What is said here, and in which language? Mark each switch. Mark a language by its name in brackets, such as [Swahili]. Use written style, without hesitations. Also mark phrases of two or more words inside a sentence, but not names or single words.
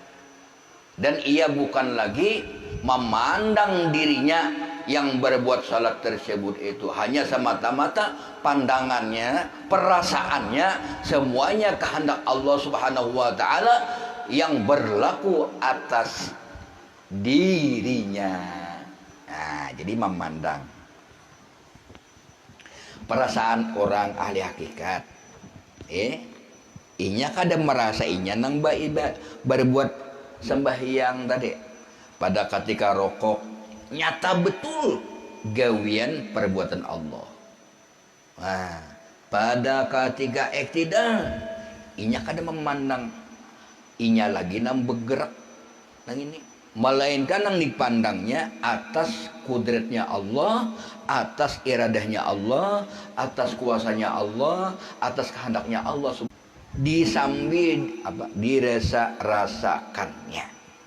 [Indonesian] Dan ia bukan lagi memandang dirinya yang berbuat salat tersebut itu, hanya semata-mata pandangannya, perasaannya, semuanya kehendak Allah [Arabic] سبحانه وتعالى [Indonesian] yang berlaku atas dirinya. Nah, jadi memandang perasaan orang ahli hakikat. [Banjar] Inya kada merasa inya nang berbuat sembahyang tadi. Pada ketika rokok nyata betul gawian perbuatan Allah. Nah, pada ketika iktidal inya kada memandang inya lagi nang bergerak nang ini, melainkan nang dipandangnya atas kudratnya Allah, atas iradahnya Allah, atas kuasanya Allah, atas kehendaknya Allah, disambil apa dirasa-rasakannya.